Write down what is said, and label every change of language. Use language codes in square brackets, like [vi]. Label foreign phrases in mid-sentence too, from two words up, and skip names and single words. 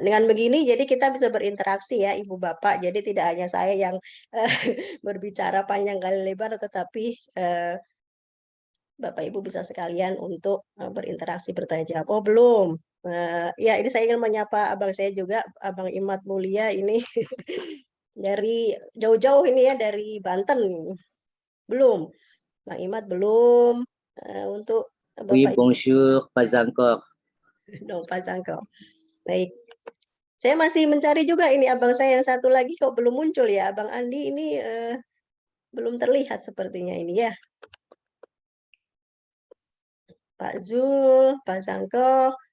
[id] Dengan begini, jadi kita bisa berinteraksi ya, Ibu Bapak. Jadi tidak hanya saya yang berbicara panjang kali lebar, tetapi Bapak Ibu bisa sekalian untuk berinteraksi, bertanya jawab. Oh, belum. Ya, ini saya ingin menyapa abang saya juga, Abang Imad Mulia ini dari jauh-jauh ini ya, dari Banten. Belum. Bang Imad belum. Untuk [fr] Oui, [id] Bapak Ibu. [fr] bonjour, pas encore. [id] Dong, Pak Sangko. Baik. Saya masih mencari juga ini abang saya yang satu lagi kok belum muncul ya. Abang Andi ini belum terlihat sepertinya ini ya. Pak Zul, Pak Sangko.